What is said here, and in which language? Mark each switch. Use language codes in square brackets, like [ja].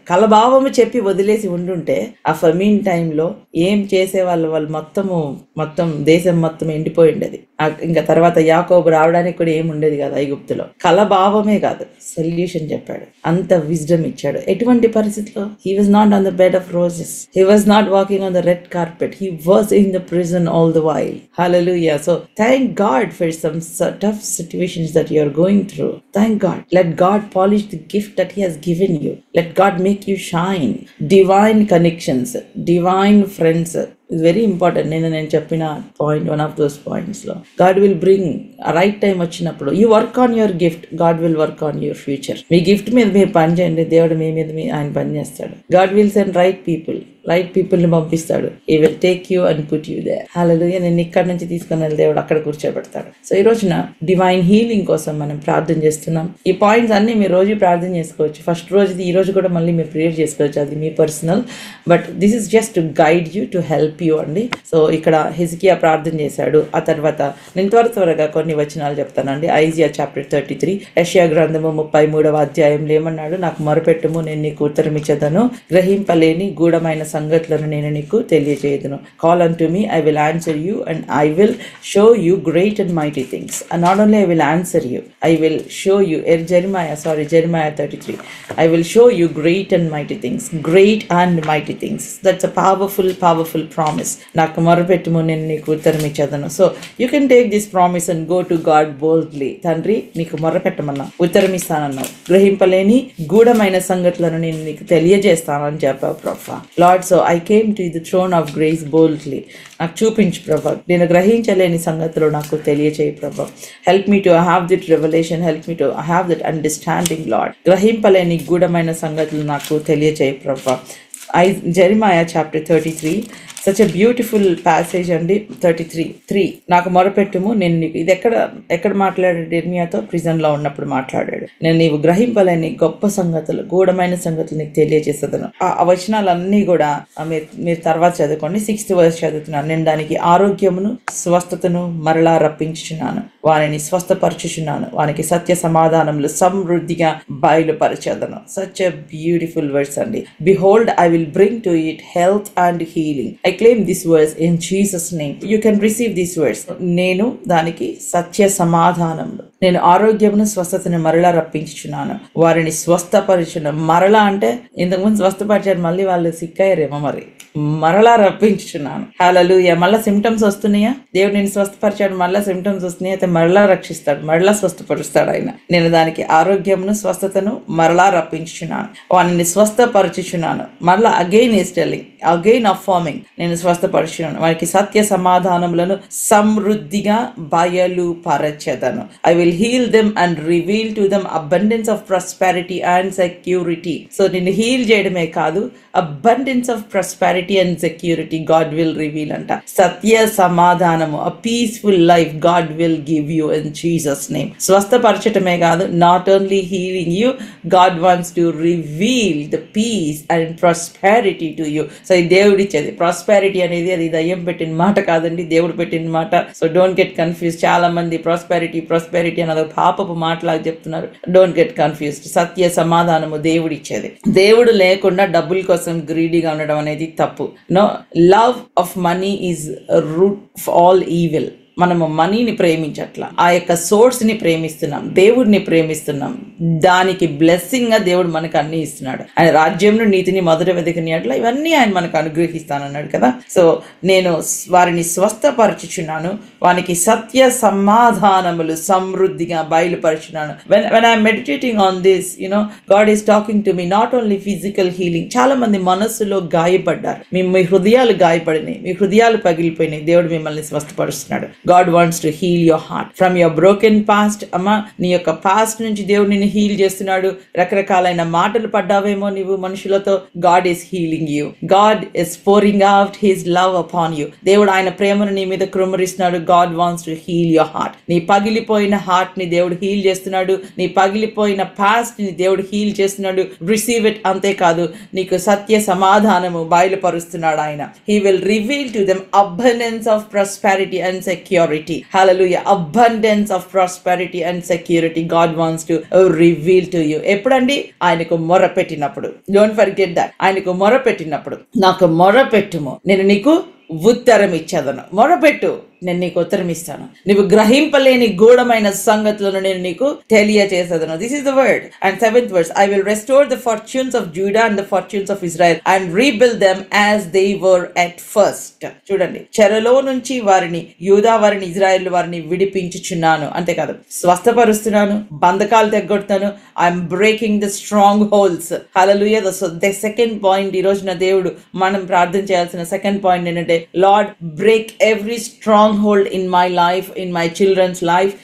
[te] కలభావము చెప్పి వదిలేసి ఉండుంటే ఆ ఫమీన్ టైంలో ఏం చేసే వాళ్ళు మొత్తం దేశం మొత్తం ఎండిపోయి ఉండేది. ఇంకా తర్వాత యాకోబు రావడానికి కూడా ఏమి ఉండేది కాదు ఐగుప్తులో. కలభావమే కాదు, సొల్యూషన్ చెప్పాడు, అంత విజ్డమ్ ఇచ్చాడు. ఎటువంటి పరిస్థితిలో [en] He was not on the bed of roses, he was not walking on the red carpet, he was in the prison all the while. Hallelujah. So thank God for some tough situations that you are going through. Thank God. Let God polish the gift that he has given you. Let God make you shine. Divine connections, divine friends is very important. [te] నేను చెప్పిన [en] point, one of those points లో God will bring right time [te] వచ్చినప్పుడు. [en] You work on your gift, God will work on your future. [te] మీ gift మీద మీరు పని చేయండి, దేవుడు మీ మీద ఆయన పని చేస్తాడు. [en] God will send right people ని [te] పంపిస్తాడు. [en] He will take you and put you there. Hallelujah. [te] నేను ఇక్కడ నుంచి తీసుకుని వెళ్ళి దేవుడు అక్కడ కూర్చోబెడతాడు. సో ఈ రోజున డివైన్ హీలింగ్ కోసం మనం ప్రార్థన చేస్తున్నాం. ఈ పాయింట్స్ అన్ని మీరు రోజు ప్రార్థన చేసుకోవచ్చు. ఫస్ట్ రోజుది ఈ రోజు కూడా మళ్ళీ మీరు ప్రేయర్ చేసుకోవచ్చు, అది మీ personal. [en] But this is just to guide you, to help you అండి. [te] సో ఇక్కడ హిజ్కియా ప్రార్థన చేశాడు. ఆ తర్వాత నేను త్వరగా కొన్ని వచనాలు చెప్తానండి. ఐజియా చాప్టర్ 33, యెషయా గ్రంథము 33వ అధ్యాయంలో ఏమన్నాడు? నాకు మొరపెట్టుము, నేను నీకు ఉత్తరం ఇచ్చేదను, గ్రహింపలేని గూఢమైన సంగతులను నేను నీకు తెలియజేయదును. [en] Call unto me, I will answer you and I will show you great and mighty things. And not only I will answer you, I will show you, Jeremiah 33, I will show you great and mighty things. Great and mighty things. That's a powerful promise. [te] నాకు మొరపెట్టుము, నేను నీకు ఉత్తరం ఇచ్చేదను. [en] So you can take this promise and go to God boldly. [te] తండ్రి నీకు మొరపెట్టమన్నా, ఉత్తరం ఇస్తానన్నావు, గ్రహింపలేని గూఢమైన సంగతులను నేను నీకు తెలియజేస్తానని చెప్పావు ప్రభా. [en] Lord, so I came to the throne of grace boldly. [te] నాకు చూపించు ప్రభా, నేను గ్రహించలేని సంగతులు నాకు తెలియచేయి ప్రభా. [en] Help me to have that revolution, help me to have that understanding Lord. [te] గ్రహింపలేని గూఢమైన సంగతులు నాకు తెలియచేయి ప్రభా. [en] Jeremiah chapter 33, such a beautiful passage అండి. [te] 33:3 నాకు మొరపెట్టుము, నేను నీకు. ఇది ఎక్కడ మాట్లాడాడు? ఇర్మియాతో ప్రిజన్ లో ఉన్నప్పుడు మాట్లాడాడు. నేను నీవు గ్రహింపలేని గొప్ప సంగతులు, గూఢమైన సంగతులు నీకు తెలియజేసేదను. ఆ వచనాలన్నీ కూడా మీరు తర్వాత చదువుకోండి. 6th verse చదువుతున్నాను. నేను దానికి ఆరోగ్యమును స్వస్థతను మరలా రప్పించుచున్నాను, వారిని స్వస్థపరచుచున్నాను, వానికి సత్య సమాధానములు సమృద్ధిగా బయలుపరచెదను. [en] Such a beautiful words అండి. Behold I will bring to it health and healing. I claim this verse in Jesus name. You can receive this verse. [te] నేను దానికి సత్య సమాధానములు, నేను ఆరోగ్యమును స్వస్థతను మరలా రప్పించుచున్నాను, వారిని స్వస్థపరచున్నాను. మరలా అంటే ఇంతకుముందు స్వస్థపరిచారు, మళ్ళీ వాళ్ళు సిక్కయ్యారేమో, మరి మరలా రప్పించుచున్నాను. హల్లెలూయా. మళ్ళా సిమ్టమ్స్ వస్తున్నాయా? దేవుడు నేను స్వస్థపరిచాడు, మళ్ళా సిమ్టమ్స్ వస్తున్నాయి, అయితే మరలా రక్షిస్తాడు, మరలా స్వస్థపరుస్తాడు ఆయన. నేను దానికి ఆరోగ్యమును స్వస్థతను మరలా రప్పించుచున్నాను, వారిని స్వస్థపరచుచున్నాను. మరలా [en] again is telling, again affirming, [te] నేను స్వస్థపరచున్నాను, వారికి సత్య సమాధానములను సమృద్ధిగా బయలుపరచెదను. [en] I will heal them and reveal to them abundance of prosperity and security. [te] So నిన్ను హీల్ చేయడమే కాదు, [en] Abundance of prosperity and security God will reveal అంట. సత్య సమాధానము, a peaceful life God will give you in Jesus name. [te] స్వస్థపరచటమే కాదు, [en] not only healing you, God wants to reveal the peace and prosperity to you. [te] So ఈ దేవుడు ఇచ్చేది prosperity అనేది, అది దయ్యం పెట్టిన మాట కాదండి, దేవుడు పెట్టిన మాట. [en] So don't get confuse. [te] చాలా మంది ప్రాస్పెరిటీ అనేది పాపపు మాటలాగా చెప్తున్నారు. [en] Don't get confused. [te] సత్య సమాధానము దేవుడు ఇచ్చేది. దేవుడు లేకుండా డబ్బుల కోసం గ్రీడీగా ఉండడం అనేది తప్పు. [en] No, love of money is root of all evil. [te] మనము మనీని ప్రేమించట్లా, ఆ యొక్క సోర్స్ ని ప్రేమిస్తున్నాం, దేవుడిని ప్రేమిస్తున్నాం. దానికి బ్లెస్సింగ్ గా దేవుడు మనకు అన్ని ఇస్తున్నాడు. ఆయన రాజ్యంలో నీతిని మొదట వెతికినట్లా ఇవన్నీ ఆయన మనకు అనుగ్రహిస్తానన్నాడు కదా. సో నేను వారిని స్వస్థపరచుచున్నాను, వానికి సత్య సమాధానములు సమృద్ధిగా బయలుపరచున్నాను. [en] when I'm meditating on this, God is talking to me, not only physical healing. [te] చాలా మంది మనస్సులో గాయపడ్డారు, మీ హృదయాలు గాయపడినాయి, మీ హృదయాలు పగిలిపోయినాయి. దేవుడు మిమ్మల్ని స్వస్థపరుస్తున్నాడు. [en] God wants to heal your heart from your broken past. [te] అమ్మా, నీ యొక్క పాస్ట్ నుంచి దేవుడు నిన్ను హీల్ చేస్తున్నాడు. రకరకాలైన మాటలు పడ్డావేమో నీవు మనుషులతో. [en] God is healing you. God is pouring out his love upon you. [te] దేవుడు ఆయన ప్రేమను నీ మీద కృమ్మరిస్తున్నాడు. [en] God wants to heal your heart. [te] నీ పగిలిపోయిన హార్ట్ ని దేవుడు హీల్ చేస్తున్నాడు. నీ పగిలిపోయిన పాస్ట్ ని దేవుడు హీల్ చేస్తున్నాడు. [en] Receive it. [te] అంతేకాదు, నీకు సత్య సమాధానము బయలుపరుస్తున్నాడు ఆయన. [en] He will reveal to them abundance of prosperity and security. Hallelujah. Abundance of prosperity and security God wants to reveal to you. [te] ఎప్పుడండి? ఆయనకు మొర పెట్టినప్పుడు. [en] Don't forget that. [te] ఆయనకు మొర పెట్టినప్పుడు, నాకు మొర పెట్టుము, నేను నీకు ఉత్తరం ఇచ్చేదను. మొరపెట్టు, నేను నీకు ఉత్తరం ఇస్తాను, నువ్వు గ్రహింపలేని గూఢమైన సంగతులను నేను నీకు తెలియచేసేదను. [en] This is the word. And 7th verse, I will restore the fortunes of Judah and the fortunes of Israel and rebuild them as they were at first. [te] చూడండి, చెరలో నుంచి వారిని, యూదా వారిని, ఇజ్రాయెల్ వారిని విడిపించుచున్నాను, అంతేకాదు స్వస్థపరుస్తున్నాను, బంధకాలు తెగొడతాను. [en] I'm breaking the strongholds. Hallelujah. The second point, [te] ఈ రోజున దేవుడు మనం ప్రార్థన చేయాల్సిన సెకండ్ పాయింట్ ఏంటంటే, [en] Lord break every stronghold in my life, in my children's life.